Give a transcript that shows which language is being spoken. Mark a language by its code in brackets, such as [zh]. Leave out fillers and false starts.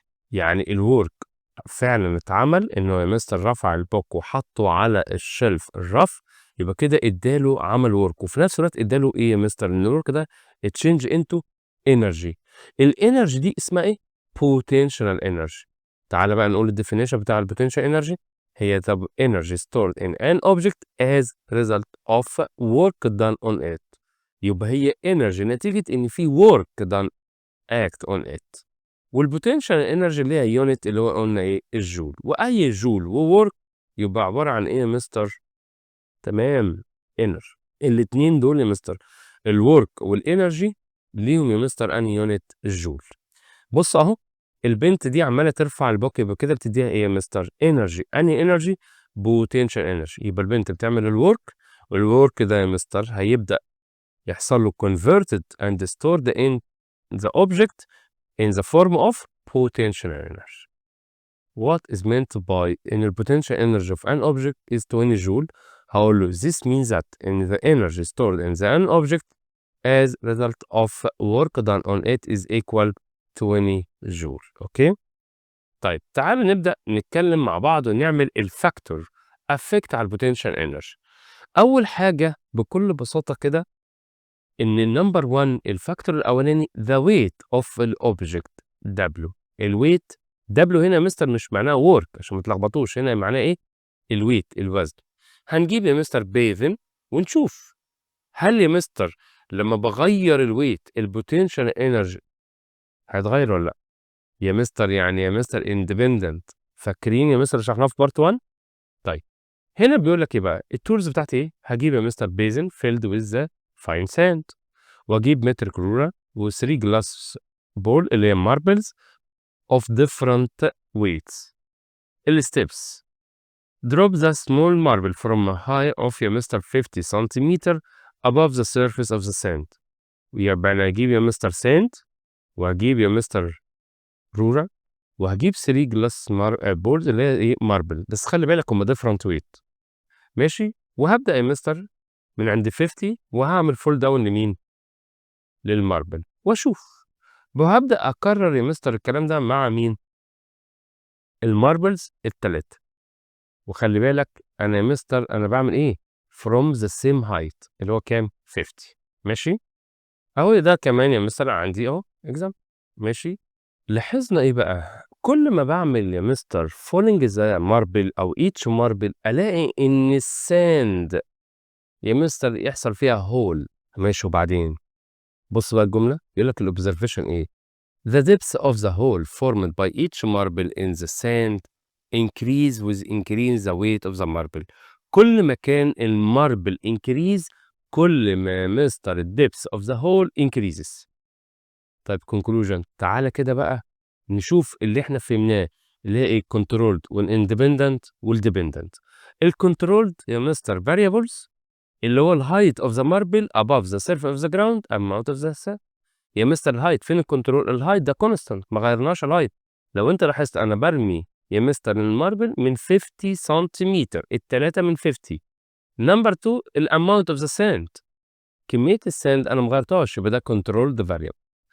[ar] يعني الورك فعلا اتعمل انه يا مستر رفع البوك وحطه على الشلف الرف، يبقى كده اداله عمل ورك، وفي نفس الوقت اداله ايه يا مستر؟ ان الورك ده اتشينج انتو انرجي. الانرجي دي اسمها ايه؟ بوتنشال انرجي. تعالى بقى نقول الديفينيشن بتاع البوتنشال انرجي. [en] هي the energy stored in an object as result of work done on it. [ar] يبقى هي انرجي نتيجة ان في [en] work done act on it. [ar] والبوتنشال انرجي اللي هي يونت اللي هو قلنا ايه؟ الجول. واي جول وورك يبقى عباره عن ايه يا مستر؟ تمام، انرجي. الاثنين دول يا مستر الورك والانرجي ليهم يا مستر انهي يونت؟ الجول. بص اهو، البنت دي عماله ترفع البوك، يبقى كده بتديها ايه يا مستر؟ انرجي. انهي انرجي؟ بوتنشال انرجي. يبقى البنت بتعمل الورك، والورك ده يا مستر هيبدا يحصل له [en] converted and stored in the object in the form of potential energy. What is meant by in the potential energy of an object is 20 joule. [ar] هقول له [en] this means that in the energy stored in the an object as result of work done on it is equal 20 joule. [ar] اوكي؟ طيب تعالوا نبدأ نتكلم مع بعض ونعمل الفاكتور affect على البوتنشال انرجي. أول حاجة بكل بساطة كده إن النمبر 1 الفاكتور الأولاني [en] the weight of [ar] الأوبجكت W. الويت W هنا يا مستر مش معناه work عشان ما تلخبطوش، هنا معناه إيه؟ الويت، الوزن. هنجيب يا مستر بيزن ونشوف هل يا مستر لما بغير الويت البوتنشال انرجي هيتغير ولا لا؟ يا مستر يعني يا مستر اندبندنت. فاكرين يا مستر شرحناه في بارت 1؟ طيب هنا بيقول لك ايه بقى؟ التولز بتاعتي ايه؟ هجيب يا مستر بيزن فيلد ويز ذا فاين ساند، واجيب متر رولر و3 جلاس بول اللي هي ماربلز [en] of different weights. الستبس: drop the small marble from a height of [ar] يا مستر 50 سنتيمتر [en] above the surface of the sand. [ar] يبقى انا هجيب يا مستر ساند، وهجيب يا مستر رولر، وهجيب 3 جلاس بولز اللي هي ايه؟ ماربل. بس خلي بالك هم [en] different weight. [ar] ماشي، وهبدأ يا مستر من عند 50 وهعمل فول داون لمين؟ للماربل واشوف. وهبدأ أكرر يا مستر الكلام ده مع مين؟ الماربلز التلاتة. وخلي بالك أنا يا مستر أنا بعمل إيه؟ [en] from the same height [ar] اللي هو كام؟ 50. ماشي؟ أهو ده كمان يا مستر عندي أهو example. ماشي؟ لاحظنا إيه بقى؟ كل ما بعمل يا مستر [en] falling the marble [ar] أو [en] each marble [ar] ألاقي إن الساند يا مستر يحصل فيها هول. ماشي، وبعدين بص بقى الجملة يقول لك الأوبزرفيشن إيه؟ [en] The depth of the hole formed by each marble in the sand increase with increase the weight of the marble. [ar] كل ما كان الماربل increase كل ما مستر [en] depth of the hole increases. [ar] طيب conclusion تعالَ كده بقى نشوف اللي إحنا فهمناه اللي هي إيه controlled والindependent والdependent. [en] الcontrolled [ar] يا مستر [en] variables [ar] اللي هو [en] الheight of the marble above the surface of the ground amount of the sand. [ar] يا مستر الheight فين الcontrol؟ الheight ده constant ما غيرناش الheight. لو أنت لاحظت أنا بارمي يا مستر الماربل من 50 سنتيمتر، ال3 من 50. [en] number 2 [ar] ال [en] amount of the sand [ar] كمية الsand أنا ما غيرتهاش يبقى ده [en] controlled variable.